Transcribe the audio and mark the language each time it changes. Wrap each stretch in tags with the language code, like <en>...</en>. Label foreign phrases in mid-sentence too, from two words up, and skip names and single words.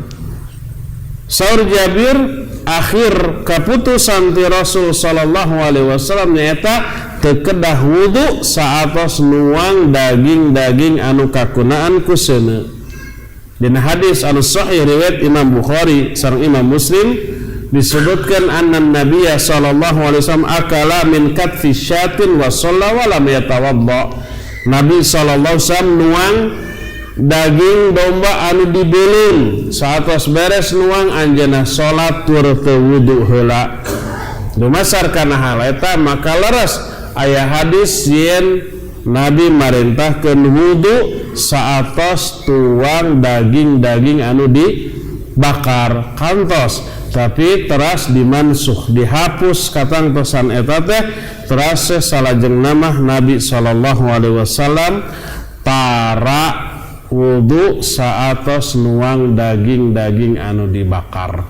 <su>Saur Jabir akhir keputusan ti Rasul</su> <ar>صلى الله عليه وسلم</ar> <su>nyaeta teu kedah wudu saatos nuang daging-daging anu kakunaan ku seuneu. Dina hadis anu sahih riwayat Imam Bukhari sareng Imam Muslim disebutkan</su> <ar>أن النبي صلى الله عليه وسلم أكل من كتف شاة وصلى ولم يتوضأ.</ar> <su>Nabi</su> <ar>صلى الله عليه وسلم</ar> <su>nuang daging domba anu dibelin saatos beres nuang anjeunna salat tur teu wudu heula. Dumasar kana hal eta maka leres aya hadis yen Nabi marintahkeun wudu saatos tuang daging-daging anu dibakar kantos, tapi teras dimansuh dihapus katangtosan eta teh teras salajeng nama Nabi</su> <ar>صلى الله عليه وسلم</ar> <su>para wudu saatos nuang daging-daging anu dibakar.</su>